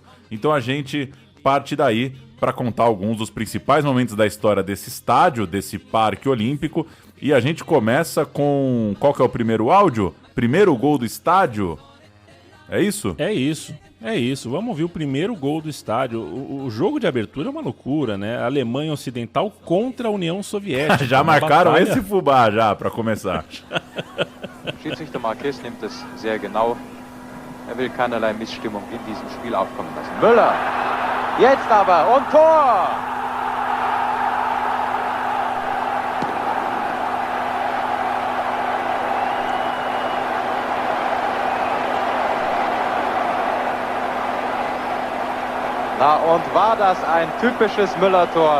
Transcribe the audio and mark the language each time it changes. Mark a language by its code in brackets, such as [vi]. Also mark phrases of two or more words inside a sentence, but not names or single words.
[pt] Então a gente parte daí para contar alguns dos principais momentos da história desse estádio, desse parque olímpico, e a gente começa com... Qual que é o primeiro áudio? Primeiro gol do estádio? É isso? É isso. Vamos ouvir o primeiro gol do estádio. O jogo de abertura é uma loucura, né? A Alemanha Ocidental contra a União Soviética. Já marcaram batalha... esse fubá já, para começar. [de] Schiedsrichter Marquez nimmt es sehr genau. Will keinerlei Missstimmung in diesem Spiel aufkommen lassen. Müller! Jetzt aber! Und Tor! Na, und war das ein typisches Müller-Tor?